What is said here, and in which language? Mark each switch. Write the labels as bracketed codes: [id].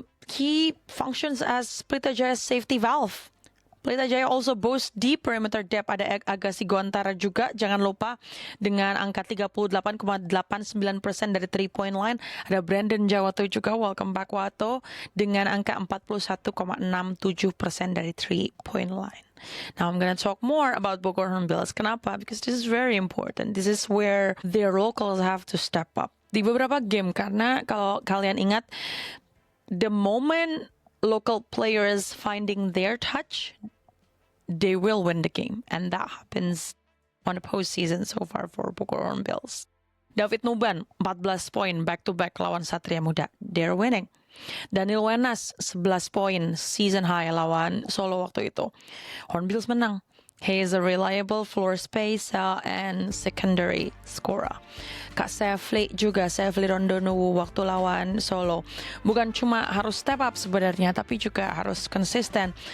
[en] He functions as Pelita Jaya's safety valve. Pelita Jaya also boasts di perimeter depth. [id] Ada Agassi Gontara juga, jangan lupa, dengan angka 38,89% dari 3-point line. Ada Brandon Jawato juga, [en] welcome back Wato, [id] dengan angka 41,67% dari 3-point line. [en] Now I'm going to talk more about Bogor Hornbills. [id] Kenapa? [en] Because this is very important. This is where their locals have to step up. [id] Di beberapa game, karena kalau kalian ingat, [en] the moment local players finding their touch, they will win the game. And that happens on the postseason so far for Bogor Hornbills. [id] David Nuban, 14 poin back-to-back lawan Satria Muda. [en] They're winning. [id] Daniel Wenas, 11 poin season high lawan Solo waktu itu. Hornbills menang. [en] He is a reliable floor spacer and secondary scorer. [id] Kak Sefli juga, Sefli Rondonuwu waktu lawan Solo. Bukan cuma harus step up sebenarnya, tapi juga harus konsisten.